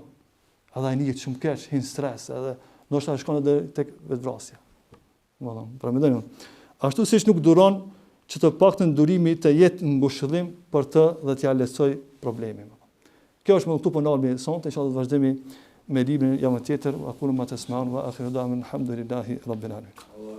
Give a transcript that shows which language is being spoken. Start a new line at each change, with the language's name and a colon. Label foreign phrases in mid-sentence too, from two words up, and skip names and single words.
Albanian: Edhe ai nihet shumë keq, hin stres, edhe ndoshta shkon edhe tek vetvrasja. Domethënë, pra mendoj unë. Ashtu siç nuk duron që të paktën durimi të jetë në ngushëllim për të dhe t'ja lehtësoj problemin. Kjo është më këtu po ndalmi sonte, inshallah do vazhdojmë me librin javën tjetër.
Arabic: أقول ما تسمعون وآخر دعوانا الحمد لله رب العالمين.